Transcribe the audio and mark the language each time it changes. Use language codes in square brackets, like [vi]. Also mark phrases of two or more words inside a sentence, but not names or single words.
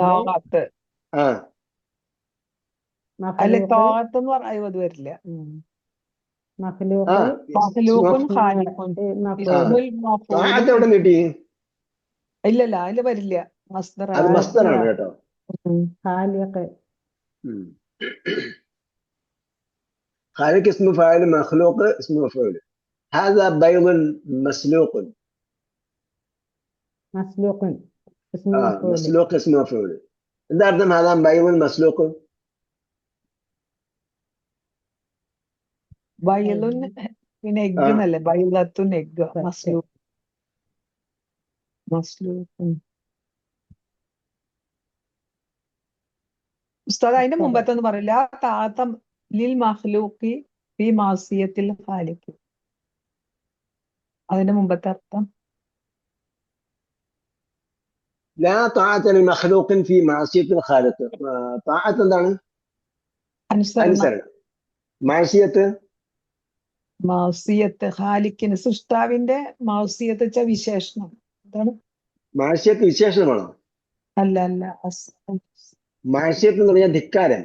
[ml] താഅത്ത്. അല്ല, മഖ്ലൂഖ് താഅത്ത് എന്ന് പറഞ്ഞാൽ അത് വരില്ല. മഖ്ലൂഖ് [ar] مخلوق خالق. اسم [ml] താഅത്ത് എവിടെ മഫ്ഊല്. കിട്ടി? ഇല്ലല്ല, അതില് വരില്ല. മസ്ദർ. അത് മസ്ദറാണ് കേട്ടോ. ഖാലിഖ്. [ar] خالق اسم فاعل، مخلوق اسم مفعول. هذا بيض مسلوق. مسلوق اسم مفعول. مسلوق اسم مفعول. [ml] എന്താ അർത്ഥം? [ar] هذا بيض مسلوق. [ml] ബൈലുൻ പിന്നെ എഗ് എന്നല്ലേ? ബൈലത്തുൻ എഗ്. മസ്ലൂഖ്. ഉസ്താദ്, അതിന്റെ മുമ്പത്തൊന്നും പറയില്ല. [ar] طاعة لمخلوق في معصية الخالق. [ml] അതിന്റെ മുമ്പത്തെ അർത്ഥം [ar] لا طاعة لمخلوق في معصية الخالق. [ml] طاعة എന്താണ്? അനുസരണം. മാസിയത്ത് മാസിയത്ത് ഖാലിഖിന്, സൃഷ്ടാവിന്റെ മാസിയത്ത് വെച്ച വിശേഷണം. എന്താണ്? മാസിയത്ത് വിശേഷണമാണോ? അല്ല അല്ല, മാസിയത്ത് എന്ന് പറഞ്ഞാൽ ധിക്കാരം.